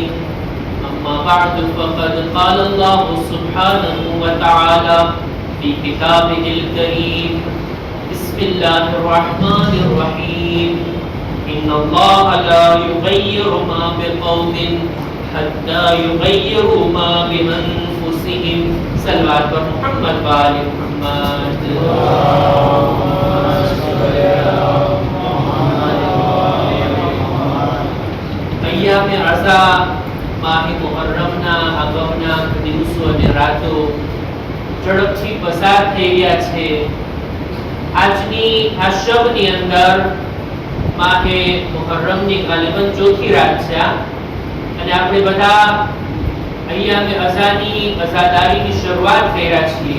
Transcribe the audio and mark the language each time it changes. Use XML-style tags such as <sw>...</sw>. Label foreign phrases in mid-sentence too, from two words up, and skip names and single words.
<ar>أما بعد فقد قال الله سبحانه وتعالى في كتابه الكريم بسم الله الرحمن الرحيم إن الله لا يغير ما بقوم حتى يغيروا ما بأنفسهم.</ar> <ur>صلوات پر محمد وآل محمد.</ur> <gu>અય્યામે અઝા માહે મુહર્રમના અગાઉના દિવસો અને રાતો ઝડપથી પસાર થઈ ગયા છે. આજની આ શબની અંદર માહે મુહર્રમની ગાલિબન ચોથી રાત છે અને આપણે બધા અય્યામે અઝાની અઝાદારીની શરૂઆત કર્યા છીએ.</gu>